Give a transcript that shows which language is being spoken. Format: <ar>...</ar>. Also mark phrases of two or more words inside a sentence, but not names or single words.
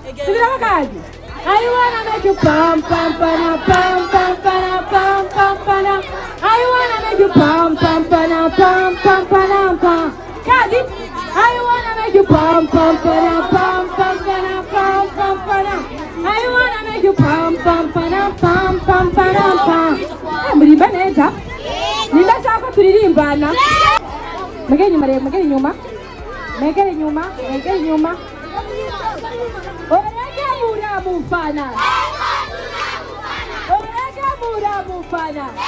<rw>Subiramo kandi.</rw> <en>I wanna make you pam pam pana pam pam pana pam pam pana. I wanna make you pam pam pana pam pam pana pam.</en> <rw>Kandi.</rw> <en>I wanna make you pam pam pana pam pam pana pam pam pana. I wanna make you pam pam pana pam pam pana pam.</en> <rw>Murimba neza. Nimba shaka turirimbana. Mwegere inyuma rero, mwegere inyuma. Mwegere inyuma, mwegere inyuma. Orega muramufana. Orega muramufana.</rw>